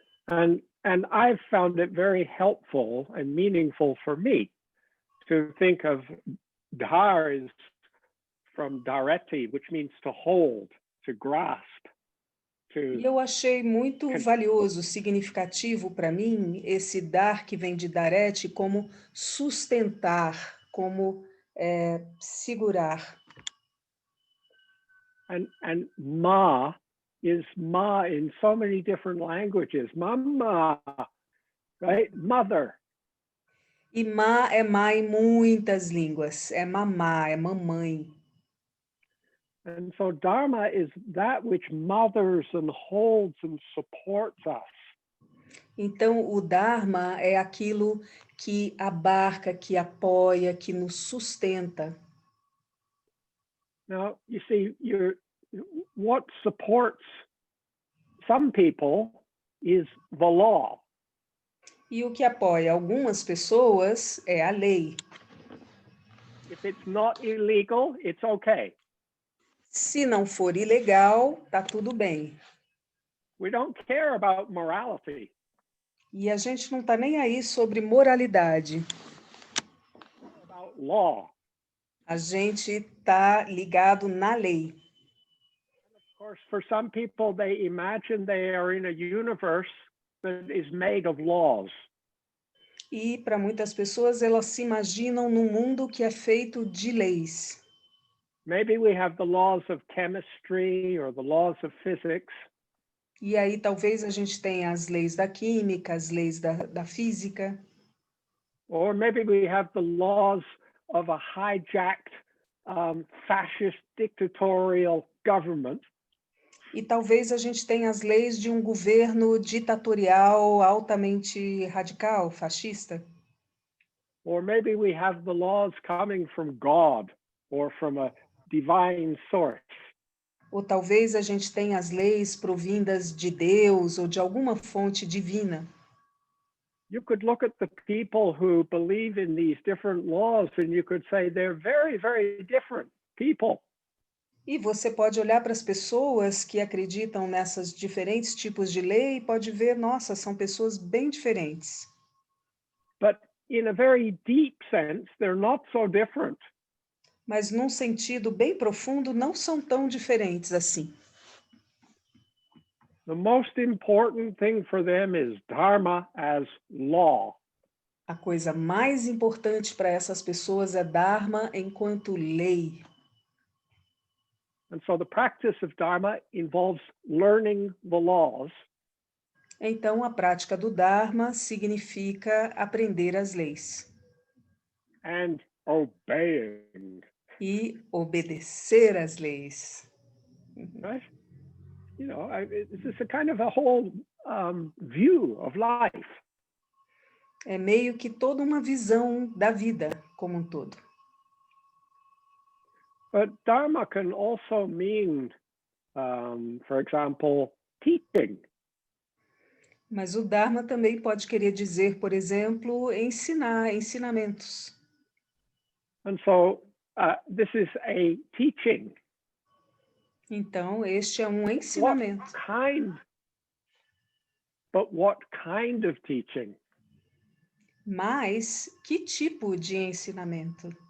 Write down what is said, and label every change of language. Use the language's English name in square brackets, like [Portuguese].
[English] And I've found it very helpful and meaningful for me to think of dhar is from dhareti, which means to hold, to grasp. [Portuguese] E eu achei muito valioso, significativo para mim, esse dar que vem de darete como sustentar, como segurar. [English] And ma is ma in so many different languages. Mama, right? Mother. [Portuguese] E ma é ma em muitas línguas. É mamá, é mamãe. [English] And so Dharma is that which mothers and holds and supports us. [Portuguese] Então, o Dharma é aquilo que abarca, que apoia, que nos sustenta. [English] Now, you see, what supports some people is the law. [Portuguese] E o que apoia algumas pessoas é a lei. [English] If it's not illegal, it's okay. [Portuguese] Se não for ilegal, tá tudo bem. [English] We don't care about morality. [Portuguese] E a gente não está nem aí sobre moralidade. [English] law. [Portuguese] A gente está ligado na lei. [English] Of course, for some people, they imagine they are in a universe that is made of laws. [Portuguese] E para muitas pessoas, elas se imaginam num mundo que é feito de leis. [English] Maybe we have the laws of chemistry or the laws of physics. [Portuguese] E aí talvez a gente tenha as leis da química, as leis da física. [English] Or maybe we have the laws of a hijacked, fascist dictatorial government. [Portuguese] E talvez a gente tenha as leis de um governo ditatorial altamente radical, fascista. [English] Or maybe we have the laws coming from God or from a divine source. [Portuguese] Ou talvez a gente tenha as leis provindas de Deus ou de alguma fonte divina. [English] You could look at the people who believe in these different laws and you could say they're very, very different people. [Portuguese] E você pode olhar para as pessoas que acreditam nessas diferentes tipos de lei e pode ver, nossa, são pessoas bem diferentes. [English] But in a very deep sense, they're not so different. [Portuguese] Mas num sentido bem profundo, não são tão diferentes assim. [English] The most important thing for them is dharma as law. [Portuguese] A coisa mais importante para essas pessoas é Dharma enquanto lei. [English] And so the practice of dharma involves learning the laws. [Portuguese] Então, a prática do Dharma significa aprender as leis [English] And obeying, [Portuguese] e obedecer às leis. [English] right? You know, this is a kind of a whole view of life. [Portuguese] É meio que toda uma visão da vida como um todo. [English] But dharma can also mean, for example, teaching. [Portuguese] Mas o Dharma também pode querer dizer, por exemplo, ensinar, ensinamentos. [English] And so this is a teaching. [Portuguese] Então, este é um [English] What [Portuguese] ensinamento. [English] but what kind of teaching? [Portuguese] Mas que tipo de ensinamento?